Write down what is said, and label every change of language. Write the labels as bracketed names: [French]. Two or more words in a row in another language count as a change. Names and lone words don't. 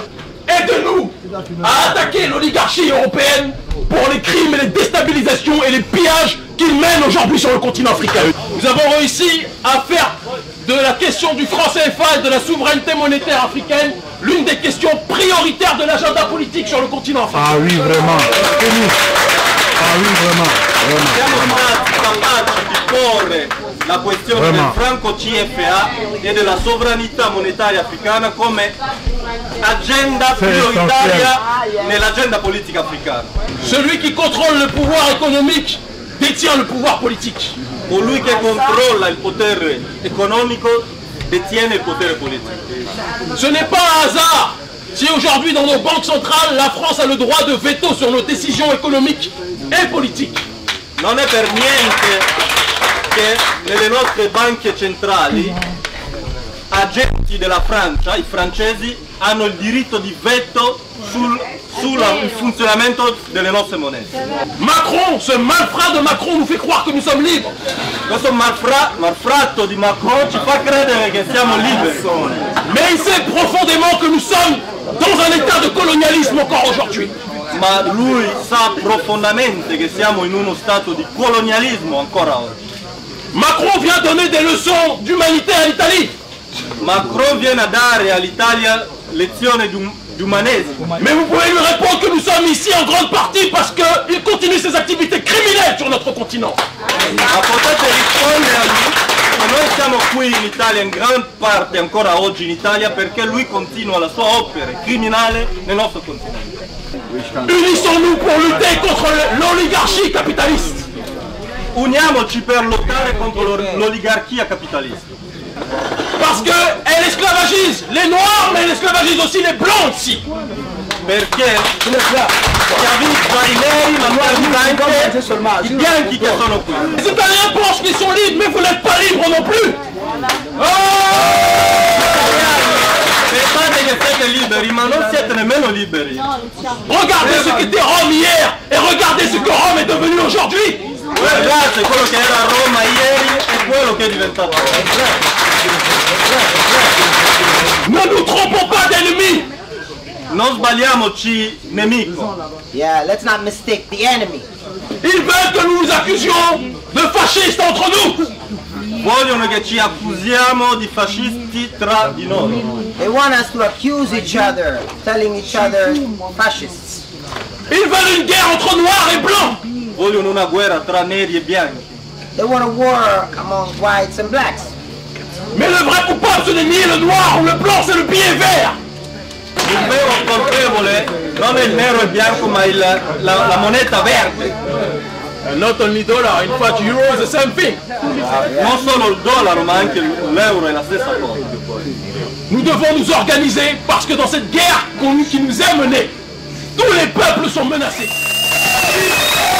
[French] Aidez-nous à attaquer l'oligarchie européenne pour les crimes et les déstabilisations et les pillages qu'ils mènent aujourd'hui sur le continent africain. Nous avons réussi à faire de la question du franc CFA et de la souveraineté monétaire africaine l'une des questions prioritaires de l'agenda politique sur le continent africain. Ah oui, vraiment. Ah oui, vraiment. [Italian] Siamo stati capaci di porre la questione del franco CFA e della sovranità monetaria africana come agenda prioritaria nell'agenda politica africana. [French] Celui qui contrôle le pouvoir économique détient le pouvoir politique. [Italian] Colui che controlla il potere economico detiene il potere politico. [French] Ce n'est pas un hasard si aujourd'hui dans nos banques centrales la France a le droit de veto sur nos décisions économiques [Italian] e politiche. Non è per niente che nelle nostre banche centrali agenti della Francia, i francesi, hanno il diritto di veto sul funzionamento delle nostre monete. [French] Macron, ce malfrat de Macron nous fait croire que nous sommes libres. [Italian] Questo malfratto di Macron ci fa credere che siamo liberi. [French] Mais il sait profondément que nous sommes dans un état de colonialisme encore aujourd'hui. [Italian] Ma lui sa profondamente che siamo in uno stato di colonialismo ancora oggi. [French] Macron vient donner des leçons d'humanité à l'Italie. [Italian] Macron viene a dare all'Italia lezioni di umanesimo. [French] Mais vous pouvez lui répondre que nous sommes ici en grande partie parce qu'il continue ses activités criminelles sur notre continent. [Italian] Ma potete rispondere a lui che noi siamo qui in Italia in gran parte ancora oggi in Italia perché lui continua la sua opera criminale nel nostro continente. [French] Unissons-nous pour lutter contre l'oligarchie capitaliste. [Italian] Uniamoci per lottare contro l'oligarchia capitalista. [French] Parce qu'elle esclavagise les noirs, mais elle esclavagise aussi les blancs ici. [Italian] Perché schiavizza i neri, ma anche i bianchi che sono qui. [French] Les Italiens pensent qu'ils sont libres, mais vous n'êtes pas libres non plus. [Italian] Pensate che siete liberi, ma non siete nemmeno liberi. [French] Regardez ce qu'était Rome hier et regardez ce que Rome est devenu aujourd'hui. [Italian] Guardate quello che era Roma ieri e quello che è diventato Roma. [French] Ne nous trompons pas d'ennemis. [Italian] Non sbagliamoci nemico. [English] Yeah, let's not mistake the enemy. [French] Ils veulent que nous nous accusions de fascistes entre nous. [Italian] Vogliono che ci accusiamo di fascisti tra di noi. [English] They want us to accuse each other, telling each other fascists. [French] Ils veulent une guerre entre noirs et blancs. [Italian] Vogliono una guerra tra neri e bianchi. [English] They want a war among whites and blacks. [French] Mais le vrai coupable, ce n'est ni le noir ou le blanc, c'est le billet vert. [Italian] Il vero colpevole non è il nero e il bianco, ma la moneta verde. [English] Not only dollar, in fact euro is the same thing. [Italian] Non solo il dollaro ma anche l'euro è la stessa cosa. [French] Nous devons nous organiser parce que dans cette guerre qui nous est menée, tous les peuples sont menacés.